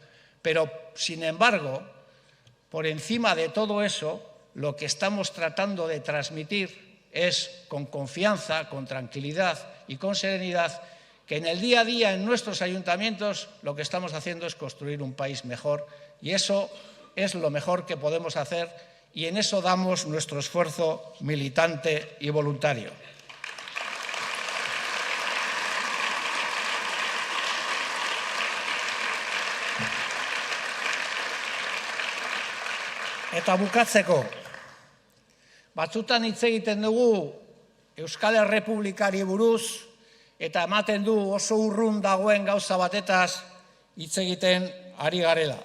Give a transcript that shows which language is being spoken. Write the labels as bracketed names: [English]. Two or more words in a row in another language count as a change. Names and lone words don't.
[Spanish] Pero, sin embargo, por encima de todo eso, lo que estamos tratando de transmitir es, con confianza, con tranquilidad y con serenidad, que en el día a día en nuestros ayuntamientos lo que estamos haciendo es construir un país mejor y eso es lo mejor que podemos hacer y en eso damos nuestro esfuerzo militante y voluntario. [Basque] Eta bukatzeko, batzutan hitz egiten dugu Euskal Errepublikari buruz eta ematen du oso urrun dagoen gauza batetaz hitz egiten ari garela.